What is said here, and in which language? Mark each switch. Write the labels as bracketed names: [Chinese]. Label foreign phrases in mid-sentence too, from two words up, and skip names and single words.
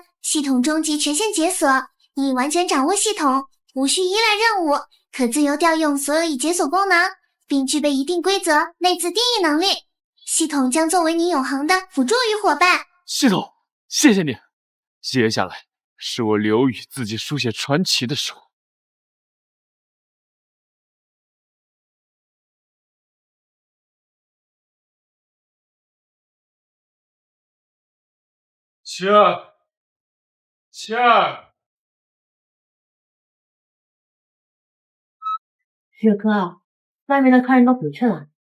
[Chinese] 系統終極權限解鎖，您已完全掌握系統，無需依賴任務，可自由調用所有已解鎖功能，並具備一定規則內自定義能力。系統將作為你永恆的輔助與夥伴。系統，謝謝你。接下來是我刘宇自己書寫傳奇的手。七儿，七儿，雪哥，外面的客人都回去了。